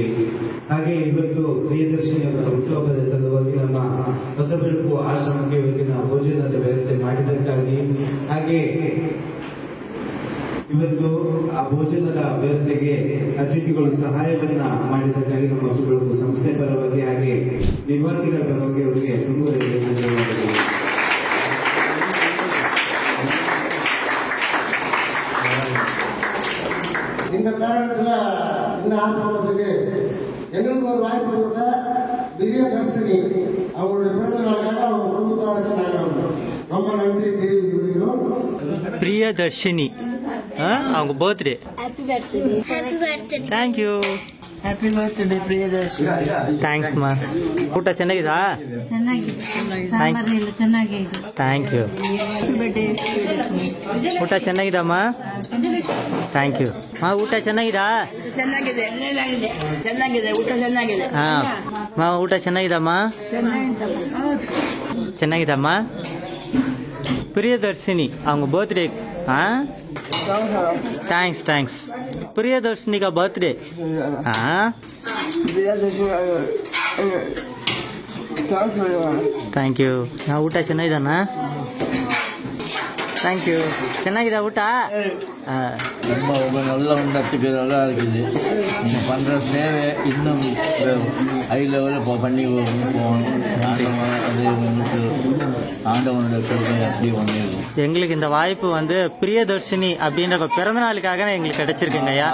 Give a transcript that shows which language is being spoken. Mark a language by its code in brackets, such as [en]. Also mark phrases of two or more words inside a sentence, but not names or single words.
[kn] ಹಾಗೆ ಇವತ್ತು ಪ್ರಿಯದರ್ಶಿನಿಯವರ ಹುಟ್ಟುಹಬ್ಬದ ಸಲುವಾಗಿ ನಮ್ಮ ಹೊಸಬೆಳಕು ಆಶ್ರಮಕ್ಕೆ ಇವತ್ತಿನ ಭೋಜನದ ವ್ಯವಸ್ಥೆ ಮಾಡಿದ್ದಕ್ಕಾಗಿ ಹಾಗೆ ಇವತ್ತು ಆ ಭೋಜನದ ವ್ಯವಸ್ಥೆಗೆ ಅತಿಥಿಗಳು ಸಹಾಯವನ್ನ ಮಾಡಿದ್ದಕ್ಕಾಗಿ ನಮ್ಮ ಹೊಸಬೆಳಕು ಸಂಸ್ಥೆ ಪರವಾಗಿ ಹಾಗೆ ನಿವಾಸಿಗಳ ಪರವಾಗಿ ಅವರಿಗೆ ತುಂಬ ಧನ್ಯವಾದಗಳು. [ta] இந்த காரணத்துல இந்த ஆசிரமத்துக்கு எங்களுக்கு ஒரு வாய்ப்பு கொடுத்த பிரியதர்ஷினி அவங்களுடைய பிறந்த நாளுக்காக அவங்க குடும்பத்தாருக்கு நாங்கள் ரொம்ப நன்றி தெரிவித்து விடுகிறோம். ಪ್ರಿಯದರ್ಶಿನಿ அவங்க பர்த்டே. [en] thank you. happy birthday Priyadarshini. [kn] ಥ್ಯಾಂಕ್ಸ್ ಮಾ. ಊಟ ಚೆನ್ನಾಗಿದಾ? ಸಾಂಬಾರ್ನೆಲ್ಲ ಚೆನ್ನಾಗಿದೆ. [en] thank you. [kn] ಊಟ ಚೆನ್ನಾಗಿದಮ್ಮ? [en] thank you. [kn] ಊಟ ಚೆನ್ನಾಗಿದಾ? ಚೆನ್ನಾಗಿದೆ ಚೆನ್ನಾಗಿದೆ ಊಟ ಚೆನ್ನಾಗಿದೆ. ಊಟ ಚೆನ್ನಾಗಿದಮ್ಮ? ಚೆನ್ನಾಗಿದಮ್ಮ. [ta] ಪ್ರಿಯದರ್ಶಿನಿ அவங்க பர்த்டே. [kn] ಥ್ಯಾಂಕ್ಸ್. ಪ್ರಿಯದರ್ಶಿನಿಗ ಬರ್ತ್ಡೇ. [en] thank you. [kn] ಊಟ ಚೆನ್ನಾಗಿದಾನ? [en] thank you. [kn] ಚೆನ್ನಾಗಿದೆ ಊಟ? [ta] ரொம்ப நல்லா உண்டத்துக்கு நல்லா இருக்குது. நீங்கள் பண்ணுற சேவை இன்னும் [en] high level [ta] பண்ணி போகணும். ஆண்டவனோட கருணை அப்படி ஒன்று. எங்களுக்கு இந்த வாய்ப்பு வந்து பிரியதர்ஷினி அப்படின்ற பிறந்த நாளுக்காக எங்களுக்கு கிடைச்சிருக்குங்க ஐயா.